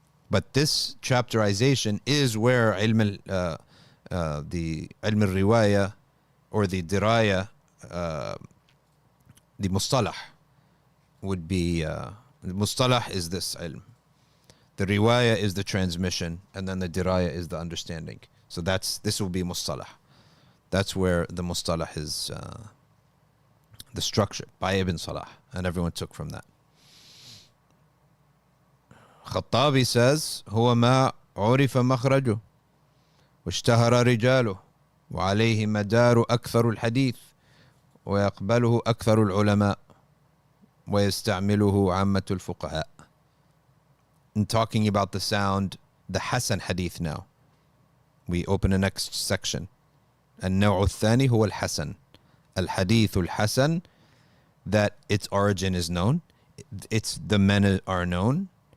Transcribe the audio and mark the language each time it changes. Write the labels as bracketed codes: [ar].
[en] But this chapterization is where the ilm al-riwaya or the diraya, the mustalah would be, the mustalah is this ilm. The riwaya is the transmission, and then the diraya is the understanding. So this will be mustalah. That's where the mustalah is, the structure by Ibn Salah, and everyone took from that. Khattabi says, [ar] هو ما عرف مخرجه واشتهر رجاله وعليه مدار أكثر الحديث ويقبله أكثر العلماء ويستعمله عامة الفقهاء. [en] And talking about the sound, the Hasan Hadith now. We open the next section. [ar] النوع الثاني هو الحسن. الحديث الحسن, [en] that its origin is known. The men are known.